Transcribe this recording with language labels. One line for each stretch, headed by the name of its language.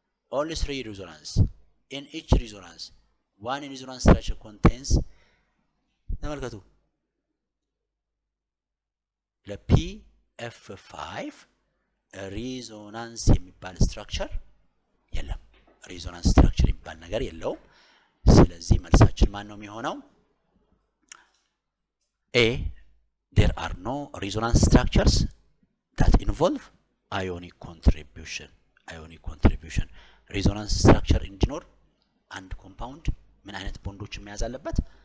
English: Only 3 resonance. In each resonance, one resonance structure contains
Amharic: ተመልከቱ ለPF5 ሪዞናንስ የሚባል ስትራክቸር የለም። ሪዞናንስ ስትራክቸር የሚባል ነገር የለውም። ስለዚህ መልሳችን ማን ነው የሚሆነው?
English: A there are no resonance structures that involve ionic contribution.
Amharic: resonance structure እንዲኖር አንድ ኮምፓውንድ ምን አይነት ቦንዶችን መያዝ አለበት?